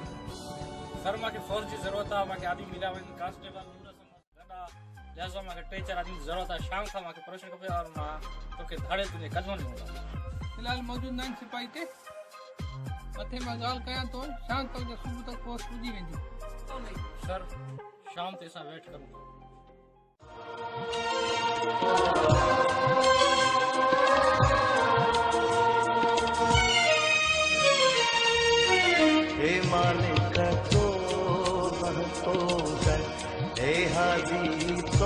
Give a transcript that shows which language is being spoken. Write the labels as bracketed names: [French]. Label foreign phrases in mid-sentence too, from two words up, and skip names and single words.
[Sindhi] सर मूंखे फोर्स जी ज़रूरत आहे, मूंखे आदमी मिलिया वञनि, कांस्टेबल गंडा जैसा मूंखे 3-4 आदमी जी ज़रूरत आहे। शाम खां मूंखे परमिशन खपे और मां तोखे धाड़े तुंहिंजे कदमनि में हूंदा। फ़िलहाल मौजूदु न आहिनि सिपाही ते, मथे मां ॻाल्हि कयां थो, शाम तक या सुबुह तक पोस्ट पुॼी वेंदी। सर शाम ते असां वेट करूं था। हे मालिक तो बहतो दर, हे हाजी तो